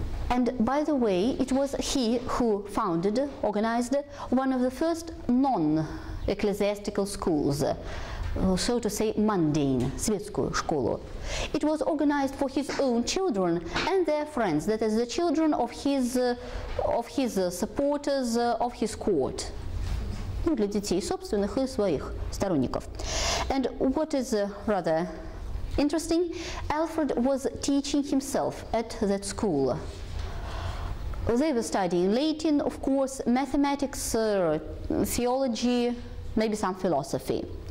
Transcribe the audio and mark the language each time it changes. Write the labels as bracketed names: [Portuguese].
[English] And by the way, it was he who founded, organized one of the first non-ecclesiastical schools, so to say, mundane, [Russian] светскую школу. [English] It was organized for his own children and their friends, that is, the children of his supporters, of his court. [Russian] Для детей собственных и своих сторонников. [English] And what is rather interesting, Alfred was teaching himself at that school. They were studying Latin, of course, mathematics, theology, maybe some philosophy.